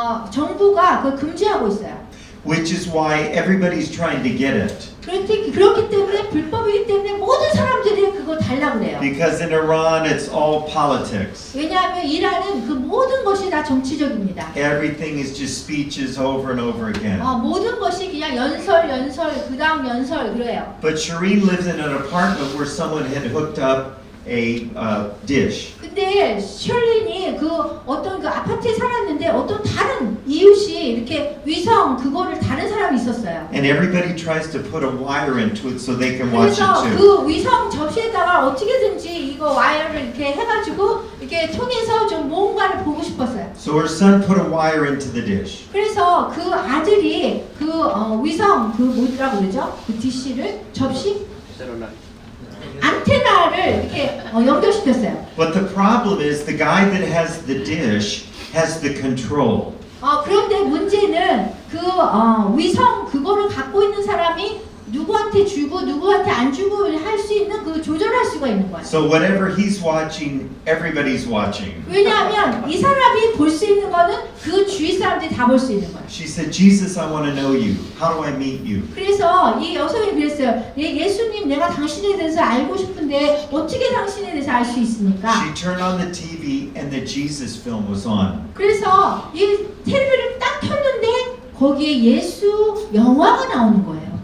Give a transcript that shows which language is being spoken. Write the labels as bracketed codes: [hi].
[ko] 정부가 그걸 금지하고 있어요. [en] which is why everybody's trying to get it. [ko] 그렇기 때문에 불법이기 때문에 모든 사람들이 그걸 달라고 그래요. [en] Because in Iran, it's all politics. [ko] 왜냐하면 이란은 그 모든 것이 다 정치적입니다. [en] Everything is just speeches over and over again. [ko] 모든 것이 그냥 연설, 그다음 연설 그래요. [en] But Shireen lives in an apartment where someone had hooked up a dish. [ko] 근데 셜린이 그 어떤 그 아파트에 살았는데 어떤 다른 이웃이 이렇게 위성 그거를 다른 사람이 있었어요. [en] And everybody tries to put a wire into it so they can watch [ko] 그래서 [en] it too. [ko] 그 위성 접시에다가 어떻게든지 이거 와이어를 이렇게 해가지고 이렇게 통해서 좀 뭔가를 보고 싶었어요. [en] So her son put a wire into the dish. [ko] 그래서 그 아들이 그 위성 그 뭐라고 그러죠? 그 디시를 접시 안테나를 이렇게 연결시켰어요. [en] But the problem is the guy that has the dish has the control. [ko] 그런데 문제는 그 위성 그거를 갖고 있는 사람이 누구한테 주고 누구한테 안 주고 할 수 있는 그 조절할 수가 있는 거예요. [en] So whatever he's watching, everybody's watching. [ko] 왜냐하면 이 사람이 볼 수 있는 거는 그 주위 사람들이 다 볼 수 있는 거예요. [en] She said, Jesus, I want to know you. How do I meet you? [ko] 그래서 이 여성이 그랬어요. 예수님 내가 당신에 대해서 알고 싶은데 어떻게 당신에 대해서 알 수 있습니까? [en] She turned on the TV and the Jesus film was on. [ko] 그래서 이 텔레비를 딱 켰는데 거기에 예수 영화가 나오는 거예요.